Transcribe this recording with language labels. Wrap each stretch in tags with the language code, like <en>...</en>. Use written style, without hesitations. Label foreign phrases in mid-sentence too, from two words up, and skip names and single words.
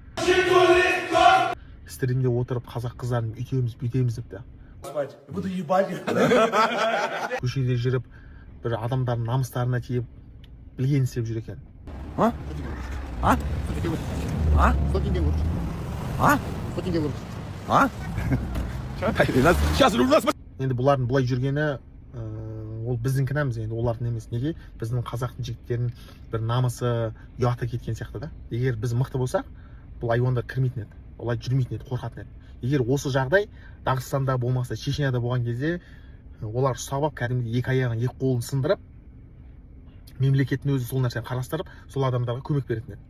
<kk>Стримде отырып қазақ қыздарын үйтеміз, бүйтеміз депті.</kk> <ru>Буду ебать.</ru> <kk>Көшеде жүріп, бір адамдардың намыстарына тиіп, білген істеп жүр екен. А? А? 100 теңге көріп. А? 100 теңге көріп.</kk> <ru>А? Сейчас у нас...</ru> <kk>Енді бұлардың бұлай жүргені ол біздің кінәміз, енді олардың емес. Неге? Біздің қазақтың жігіттерінің бір намысы, ұяты кеткен сияқты да. Егер біз мықты болсақ, бұл айуандар кірмейтін еді, олай жүрмейтін еді, қорқатын еді. Егер осы жағдай Дағыстанда болмаса, Чечняда болған кезде олар ұстап алып, кәдімгідей екі аяғын, екі қолын сындырып, мемлекеттің өзі сол нәрсені қарастырып, сол адамдарға көмек беретін еді.</kk>